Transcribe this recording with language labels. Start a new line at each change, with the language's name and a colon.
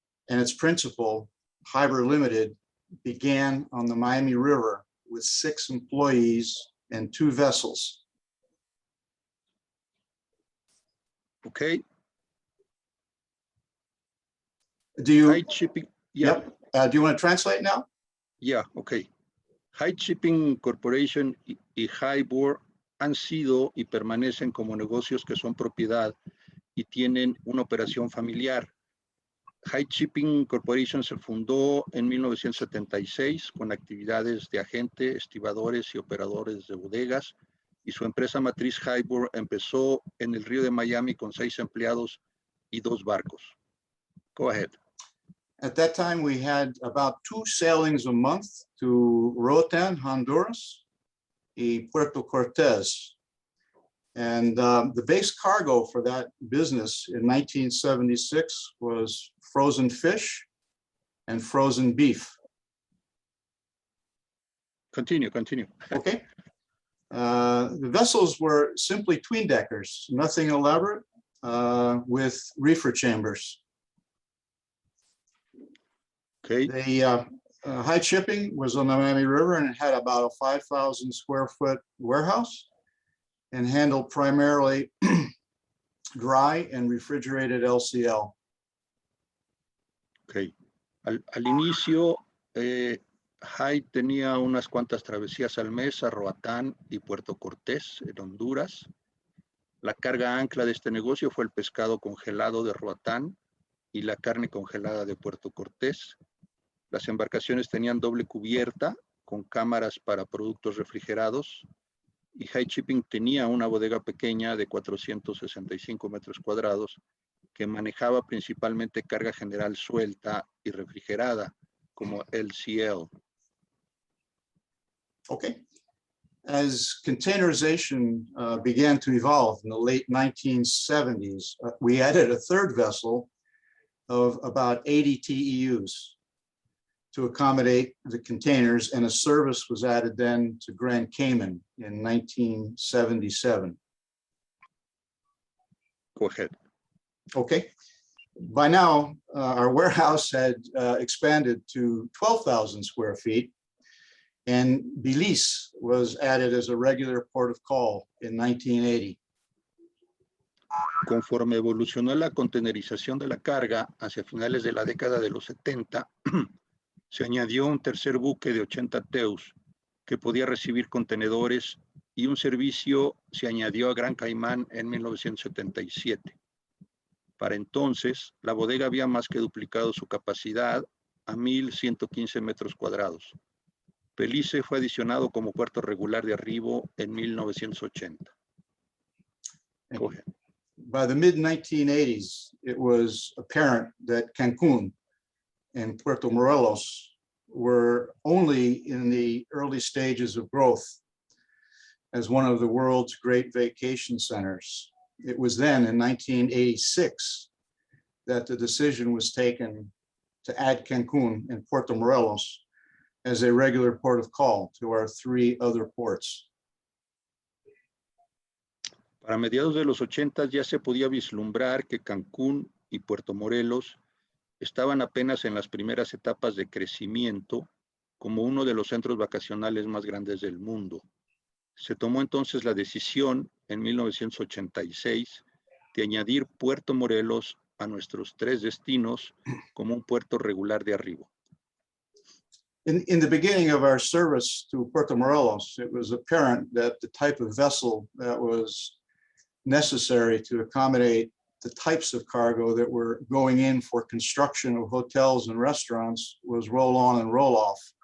English: And its principal, Hybrid Limited, began on the Miami River with 6 employees and 2 vessels. Okay. Do you? High Shipping. Yeah. Yep. Do you want to translate now? Yeah, okay.
Spanish: High Shipping Corporation y Hybrid han sido y permanecen como negocios que son propiedad y tienen una operación familiar. High Shipping Corporation se fundó en 1976 con actividades de agente, estibadores y operadores de bodegas, y su empresa matriz Hybrid empezó en el río de Miami con 6 empleados y 2 barcos.
English: Go ahead. At that time, we had about 2 sailings a month to Roatán, Honduras, y Puerto Cortés. And the base cargo for that business in 1976 was frozen fish and frozen beef. Continue. Okay. The vessels were simply twin deckers, nothing elaborate, with reefer chambers. Okay. The Haight Shipping was on the Miami River and it had about a 5,000 square foot warehouse and handled primarily dry and refrigerated LCL. Ok.
Spanish: Al inicio, Haight tenía unas cuantas travesías al mes a Roatán y Puerto Cortés, en Honduras. La carga ancla de este negocio fue el pescado congelado de Roatán y la carne congelada de Puerto Cortés. Las embarcaciones tenían doble cubierta con cámaras para productos refrigerados y Haight Shipping tenía una bodega pequeña de 465 metros cuadrados que manejaba principalmente carga general suelta y refrigerada, como LCL.
English: Okay. As containerization began to evolve in the late 1970s, we added a third vessel of about 80 TEUs to accommodate the containers, and a service was added then to Grand Cayman in 1977. Go ahead. Okay. By now, our warehouse had expanded to 12,000 square feet, and Belize was added as a regular port of call in 1980.
Spanish: Conforme evolucionó la containerización de la carga hacia finales de la década de los 70, se añadió un tercer buque de 80 TEUs que podía recibir contenedores y un servicio se añadió a Gran Caimán en 1977. Para entonces, la bodega había más que duplicado su capacidad a 1,115 metros cuadrados. Belice fue adicionado como puerto regular de arribo en 1980.
English: Go ahead. By the mid-1980s, it was apparent that Cancun and Puerto Morelos were only in the early stages of growth as one of the world's great vacation centers. It was then in 1986 that the decision was taken to add Cancun and Puerto Morelos as a regular port of call to our three other ports.
Spanish: Para mediados de los 80 ya se podía vislumbrar que Cancún y Puerto Morelos estaban apenas en las primeras etapas de crecimiento como uno de los centros vacacionales más grandes del mundo. Se tomó entonces la decisión en 1986 de añadir Puerto Morelos a nuestros tres destinos como un puerto regular de arribo.
English: In the beginning of our service to Puerto Morelos, it was apparent that the type of vessel that was necessary to accommodate the types of cargo that were going in for construction of hotels and restaurants was roll on and roll off.